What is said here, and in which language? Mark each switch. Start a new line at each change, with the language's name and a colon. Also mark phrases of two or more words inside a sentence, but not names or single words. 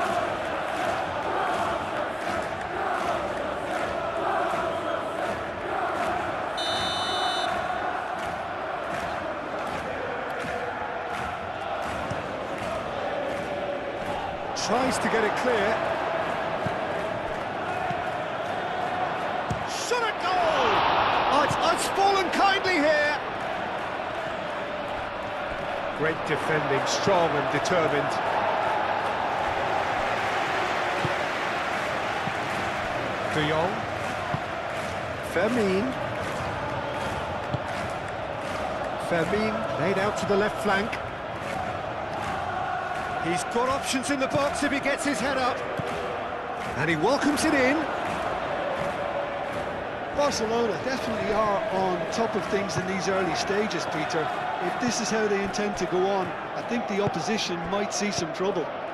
English: Tries to get it clear. Shot at goal! Oh, it's fallen kindly here. Great defending, strong and determined. De Jong. Fermin laid out to the left flank. He's got options in the box if he gets his head up. And he welcomes it in. Barcelona definitely are on top of things in these early stages, Peter. If this is how they intend to go on, I think the opposition might see some trouble.